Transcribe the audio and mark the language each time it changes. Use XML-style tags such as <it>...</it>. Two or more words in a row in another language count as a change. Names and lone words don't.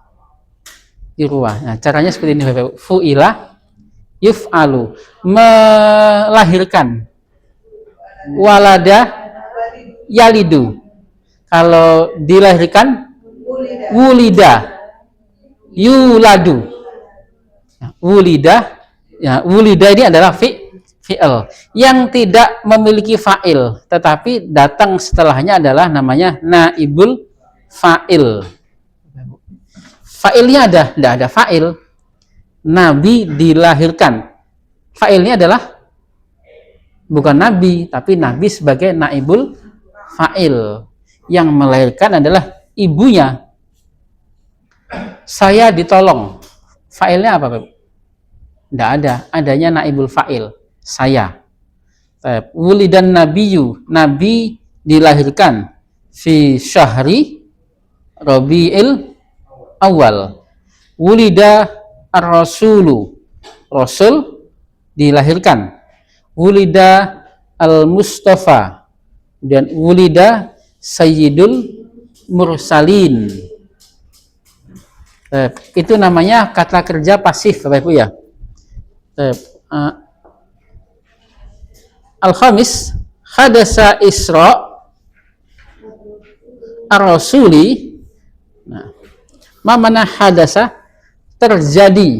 <id>Nah, caranya seperti ini Bapak.</id> <ar>فُعِلَ يُفْعَلُ,</ar> <id>melahirkan.</id> <ar>وَلَدَ يَلِدُ,</ar> <id>kalau dilahirkan.</id> <ar>وُلِدَ يُولَدُ. Nah, wulida,</ar> <id>ya, wulida ini adalah fi'il yang tidak memiliki fa'il, tetapi datang setelahnya adalah namanya</id> <ar>نائب الفاعل.</ar> <id>Fa'ilnya tidak ada fa'il. Nabi dilahirkan, fa'ilnya adalah bukan nabi, tapi nabi sebagai</id> <ar>نائب الفاعل.</ar> <id>Yang melahirkan adalah ibunya. Saya ditolong, fa'ilnya apa? Tidak ada, adanya</id> <ar>نائب الفاعل,</ar> <id>saya.</id> <ar>وُلِدَ النبيُّ,</ar> <id>nabi dilahirkan.</id> <ar>في شهر ربيع الأول. وُلِدَ الرسولُ,</ar> <id>rasul dilahirkan.</id> <ar>وُلِدَ المصطفى, dan وُلِدَ سيد المرسلين.</ar> <id>Itu namanya kata kerja pasif Bapak Ibu ya.</id> <ar>الخامس، حدث إسراء الرسول.</ar> <id>Nah, mana hadasa? Terjadi.</id>